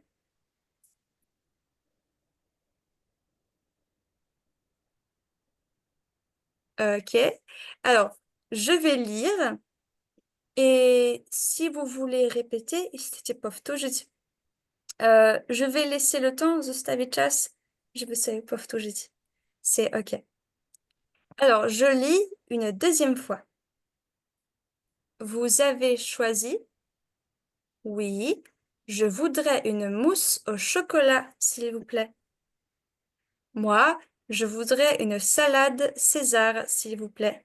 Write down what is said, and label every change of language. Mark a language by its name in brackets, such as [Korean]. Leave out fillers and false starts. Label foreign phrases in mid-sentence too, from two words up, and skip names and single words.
[French] Ok. Alors, je vais lire et si vous voulez répéter, je vais laisser le temps, [Polish] zostawię czas, żeby sobie powtórzyć. [French] C'est ok. Alors, je lis une deuxième fois. Vous avez choisi? Oui. Je voudrais une mousse au chocolat, s'il vous plaît. Moi, je voudrais une salade César, s'il vous plaît.